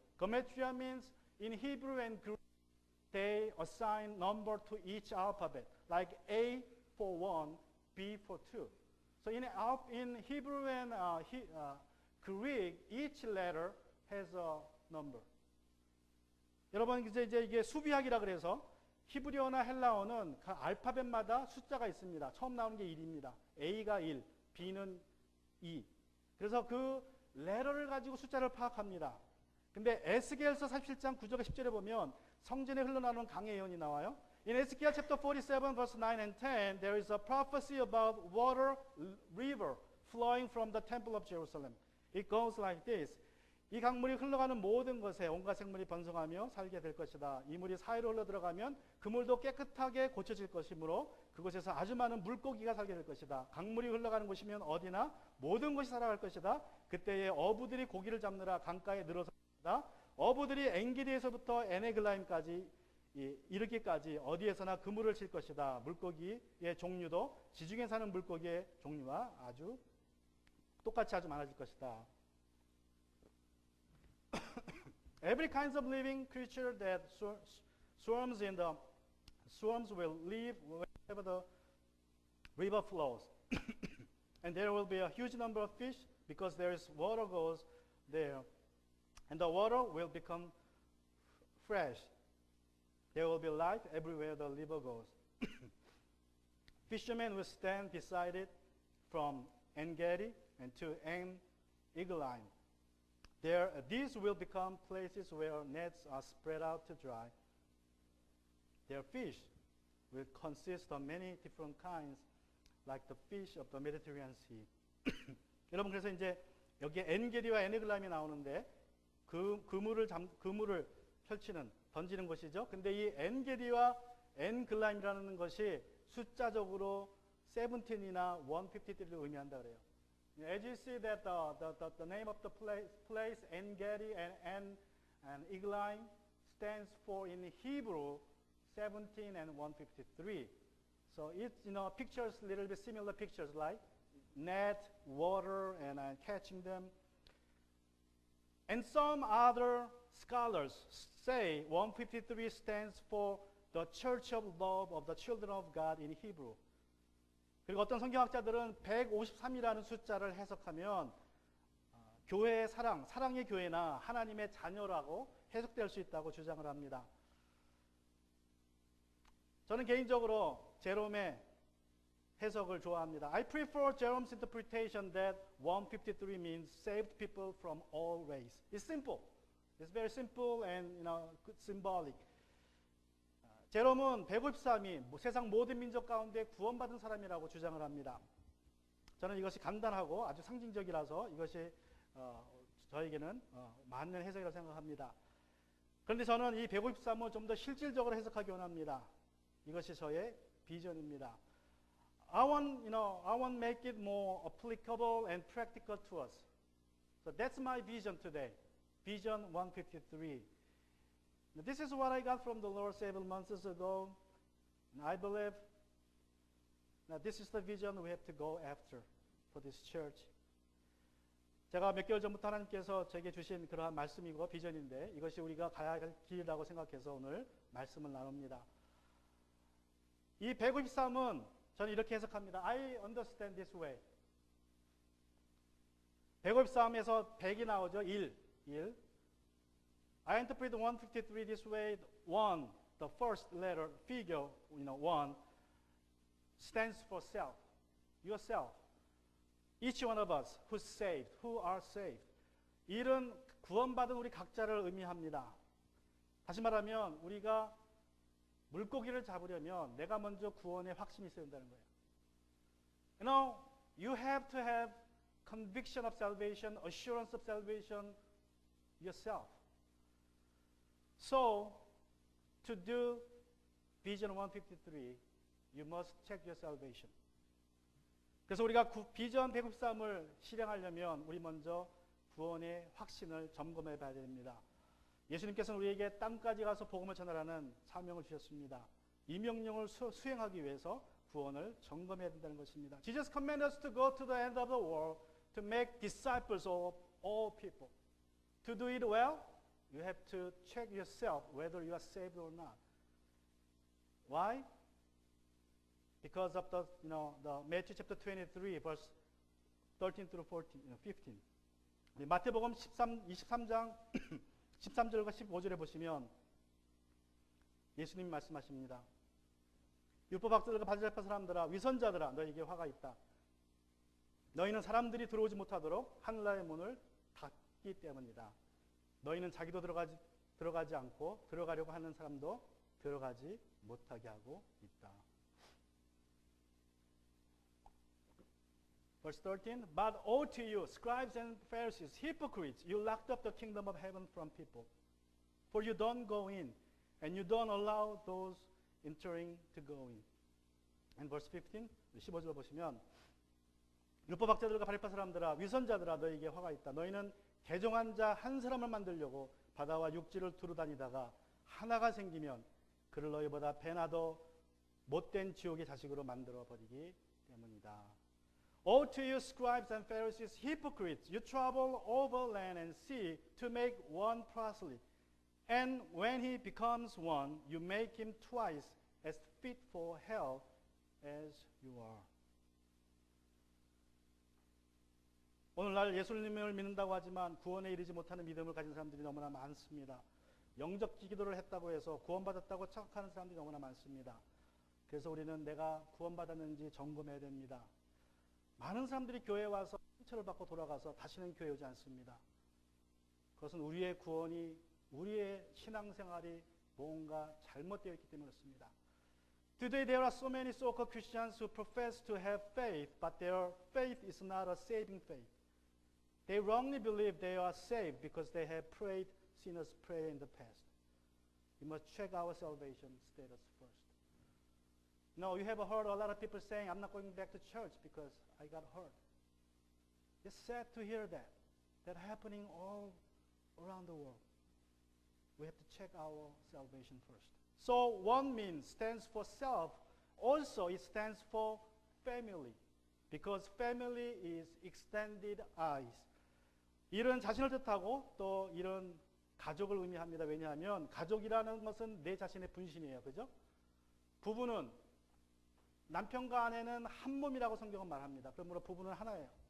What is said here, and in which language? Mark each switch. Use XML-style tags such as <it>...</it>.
<en>Gematria means in Hebrew and Greek, they assign number to each alphabet, like A for 1, B for 2. So in Hebrew and Greek, each letter has a number.</en> <ko>여러분 이제 이게 수비학이라 그래서 히브리어나 헬라어는 그 알파벳마다 숫자가 있습니다. 처음 나오는 게 1입니다. A가 1, B는 2. 그래서 그 레터를 가지고 숫자를 파악합니다. 근데 에스겔서 47장 9절과 10절에 보면 성전에 흘러나오는 강의 예언이 나와요.</ko> <en>In Ezekiel chapter 47 verse 9 and 10 there is a prophecy about water river flowing from the temple of Jerusalem. It goes like this.</en> <ko>이 강물이 흘러가는 모든 것에 온갖 생물이 번성하며 살게 될 것이다. 이 물이 사이로 흘러들어가면 그 물도 깨끗하게 고쳐질 것이므로 그곳에서 아주 많은 물고기가 살게 될 것이다. 강물이 흘러가는 곳이면 어디나 모든 것이 살아갈 것이다. 그때에 어부들이 고기를 잡느라 강가에 늘어서 어부들이 엔게디에서부터 에네글라임까지 이르기까지 어디에서나 그물을 칠 것이다. 물고기의 종류도 지중해 사는 물고기의 종류와 아주 똑같이 아주 많아질 것이다.</ko> <en>Every kind of living creature that swarms will live wherever the river flows. And there will be a huge number of fish because there is water goes there. And the water will become fresh. There will be life everywhere the river goes. Fishermen will stand beside it from En-Gedi and to En-Eglaim. There, these will become places where nets are spread out to dry. Their fish will consist of many different kinds, like the fish of the Mediterranean Sea.</en> <ko>여러분 그래서 이제 여기 엔게디와 에네글라임이 나오는데 그물을 펼치는 던지는 것이죠. 근데 이 엔게디와 엔글라임이라는 것이 숫자적으로 17이나 153를 의미한다 그래요.</ko> <en>As you see that the name of the place En-Gedi and Eglaim stands for in Hebrew 17 and 153. So it pictures little bit similar pictures like net, water, and catching them. And some other scholars say 153 stands for the church of love of the children of God in Hebrew.</en> <ko>그리고 어떤 성경학자들은 153이라는 숫자를 해석하면 교회의 사랑의 교회나 하나님의 자녀라고 해석될 수 있다고 주장을 합니다. 저는 개인적으로 제롬의 해석을 좋아합니다.</ko> <en>I prefer Jerome's interpretation that 153 means saved people from all race. It's simple. It's very simple and symbolic.</en> <ko>제롬은 153이 세상 모든 민족 가운데 구원받은 사람이라고 주장을 합니다. 저는 이것이 간단하고 아주 상징적이라서 이것이 저에게는 맞는 해석이라고 생각합니다. 그런데 저는 이 153을 좀 더 실질적으로 해석하기 원합니다. 이것이 저의 비전입니다.</ko> <en>I want to make it more applicable and practical to us. So that's my vision today. Vision 153. This is what I got from the Lord several months ago. And I believe that this is the vision we have to go after for this church.</en> <ko>제가 몇 개월 전부터 하나님께서 제게 주신 그러한 말씀이고 비전인데 이것이 우리가 가야 할 길이라고 생각해서 오늘 말씀을 나눕니다. 이 153은 저는 이렇게 해석합니다.</ko> <en>I understand this way.</en> <ko>153에서 100이 나오죠.</ko> <en>1. I interpret 153 this way. 1, the first letter, figure, 1, stands for self. Yourself. Each one of us who's saved, who are saved.</en> <ko>1은 구원받은 우리 각자를 의미합니다. 다시 말하면 우리가 물고기를 잡으려면 내가 먼저 구원의 확신이 있어야 된다는 거예요.</ko> <en>You have to have conviction of salvation, assurance of salvation yourself. So, to do Vision 153, you must check your salvation.</en> <ko>그래서 우리가 비전 153을 실행하려면 우리 먼저 구원의 확신을 점검해 봐야 됩니다. 예수님께서는 우리에게 땅까지 가서 복음을 전하라는 사명을 주셨습니다. 이 명령을 수행하기 위해서 구원을 점검해야 된다는 것입니다.</ko> <en>Jesus commanded us to go to the end of the world to make disciples of all people. To do it well, you have to check yourself whether you are saved or not. Why? Because of the Matthew chapter 23, verse 13 through 15.</en> <ko>마태복음 23장 13절과 15절에 보시면 예수님이 말씀하십니다. 율법학자들과 바리새파 사람들아, 위선자들아, 너희에게 화가 있다. 너희는 사람들이 들어오지 못하도록 하늘나라의 문을 닫기 때문이다. 너희는 자기도 들어가지 않고 들어가려고 하는 사람도 들어가지 못하게 하고 있다.</ko> <en>Verse 13, But woe to you, scribes and Pharisees, hypocrites, you locked up the kingdom of heaven from people. For you don't go in, and you don't allow those entering to go in. And verse 15,</en> <ko>15절 보시면 율법학자들과 바리새파 사람들아, 위선자들아, 너희에게 화가 있다. 너희는 개종한 자 한 사람을 만들려고 바다와 육지를 두루 다니다가 하나가 생기면 그를 너희보다 배나 더 못된 지옥의 자식으로 만들어 버리기 때문이다.</ko> <en>Woe to you, scribes and Pharisees, hypocrites! You travel over land and sea to make one proselyte. And when he becomes one, you make him twice as fit for hell as you are.</en> <ko>오늘날 예수님을 믿는다고 하지만 구원에 이르지 못하는 믿음을 가진 사람들이 너무나 많습니다. 영적 기도를 했다고 해서 구원받았다고 착각하는 사람들이 너무나 많습니다. 그래서 우리는 내가 구원받았는지 점검해야 됩니다. 많은 사람들이 교회에 와서 상처를 받고 돌아가서 다시는 교회에 오지 않습니다. 그것은 우리의 구원이, 우리의 신앙생활이 뭔가 잘못되어 있기 때문에 그렇습니다.</ko> <en>Today there are so many so-called Christians who profess to have faith, but their faith is not a saving faith. They wrongly believe they are saved because they have prayed sinners' prayer in the past. We must check our salvation status first. No, you have heard a lot of people saying, I'm not going back to church because I got hurt. It's sad to hear that. That's happening all around the world. We have to check our salvation first. So one means stands for self. Also, it stands for family. Because family is extended eyes.</en> <ko>이런 자신을 뜻하고 또 이런 가족을 의미합니다. 왜냐하면 가족이라는 것은 내 자신의 분신이에요. 그죠? 부부는 남편과 아내는 한 몸이라고 성경은 말합니다. 그러므로 부부는 하나예요.</ko>